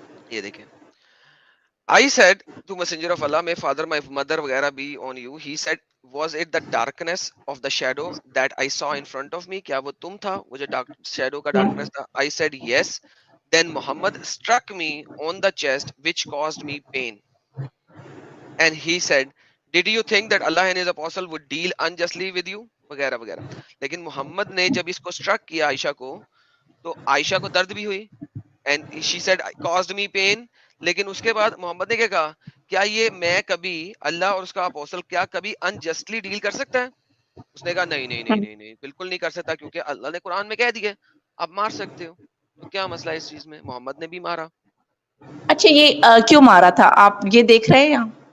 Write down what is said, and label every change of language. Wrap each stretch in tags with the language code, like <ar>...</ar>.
<ur>یہ دیکھیں,</ur> <en>I said to Messenger of Allah, may father, my mother وغیرہ be on you. He said, was it the darkness of the shadow that I saw in front of me?</en> <ur>کیا وہ تم تھا, وہ جو shadow کا darkness تھا.</ur> <en>I said yes. Then Muhammad struck me on the chest, which caused me pain. And he said, did you think that Allah and his apostle would deal unjustly with you?</en> <ur>وغیرہ وغیرہ. لیکن محمد نے جب اس کو struck کیا عائشہ کو, تو عائشہ کو درد بھی ہوئی.</ur> <en>And she said, caused me pain.</en> <ur>لیکن اس کے بعد محمد نے کیا کہا, کیا یہ میں کبھی اللہ اور اس کا اپوسل کیا کبھی انجسٹلی ڈیل کر سکتا ہے؟ اس نے کہا نہیں بالکل نہیں کر سکتا, کیونکہ اللہ نے قرآن میں کہہ دیا آپ مار سکتے ہو. تو کیا مسئلہ ہے اس چیز میں, محمد نے بھی مارا. اچھا, یہ کیوں مارا تھا آپ یہ دیکھ رہے ہیں یہاں؟</ur>